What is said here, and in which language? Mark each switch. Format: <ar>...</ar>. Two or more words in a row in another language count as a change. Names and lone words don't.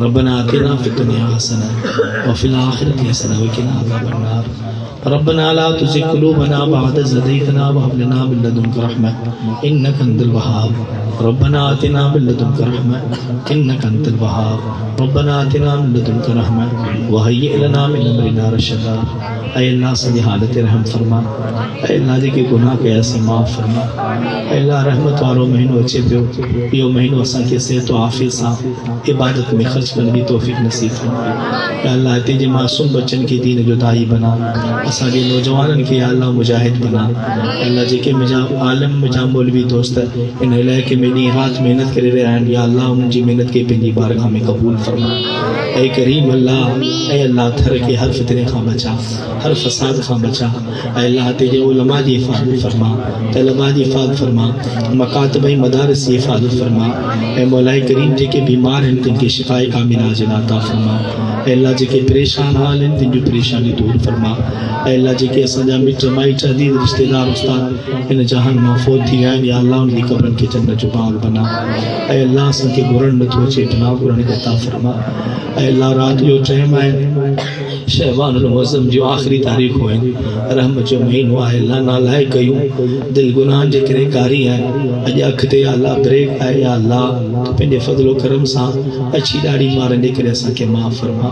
<ar>ربنا آتنا في الدنيا حسنة وفي الآخرة حسنة وقنا عذاب النار. ربنا لا تزغ قلوبنا بعد إذ هديتنا وهب لنا من لدنك رحمة إنك أنت الوهاب. ربنا آتنا من لدنك رحمة إنك أنت الوهاب. ربنا آتنا من لدنك رحمة وهيئ لنا من أمرنا رشدا.</ar> <sd>ऐ अल्लाह सॼी हालत रहम फरमा, ऐ अल्लाह जेके गुनाह कया से माफ़ फरमा। ऐ अल्लाह रहमत वारो महीनो अचे पियो, इहो महीनो असांखे सिहत आफ़ियत सां इबादत में ख़र्च करण जी तौफ़ीक़ नसीब फरमा। ऐ अल्लाह हिते जे मासूम बच्चन के दीन जो दाई बना, असांजे नौजवाननि खे या अल्लाह मुजाहिद बना। ऐ अल्लाह जेके मुंहिंजा आलिम, मुंहिंजा मौलवी दोस्त इन इलाइक़े में ॾींहुं राति महिनत करे रहिया आहिनि, या अल्लाह उन्हनि जी महिनत खे पंहिंजी बारगाह में क़बूल फरमा। ऐ करीम अल्लाह, ऐ अल्लाह थर के हर फितने खां बचा, हर फसाद खां बचा। ऐ अल्लाह तेरे उलमा जी हिफ़ाज़त फरमा, तलबा जी हिफ़ाज़त फरमा, मकातब ऐं मदारिस जी हिफ़ाज़त फरमा। ऐं मौलाए करीम जेके बीमार आहिनि तिन खे शिफ़ाए कामिला अजल अता फरमा। ऐ अल्लाह जेके परेशान हाल आहिनि तिन जूं परेशानी दूर फरमा। ऐ अल्लाह जेके असांजा मिट माइट अदीद रिश्तेदार उस्ताद इन जहान मां फ़ौत थी विया आहिनि, या अल्लाह उन जी क़ब्रनि खे जन्नत जो बाग़ बना। ऐ अल्लाह असांखे घुरण नथो अचे, पनाह घुरण अता फरमा। ऐ अल्लाह राति जो टाइम आहे, शहबानुल मुअज़्ज़म जो आख़िरी तारीख़ूं आहिनि, रहमत जो महीनो आहे। अल्लाह नालाइक़ कयूं, दिलि गुनाहनि जे करे कारी आहे, अॼु अॻिते या अल्लाह ब्रेक आहे, या अल्लाह तूं पंहिंजे फज़लो करम सां अछी ॾाढी मारनि जे करे असांखे माफ़ फरमा।</sd>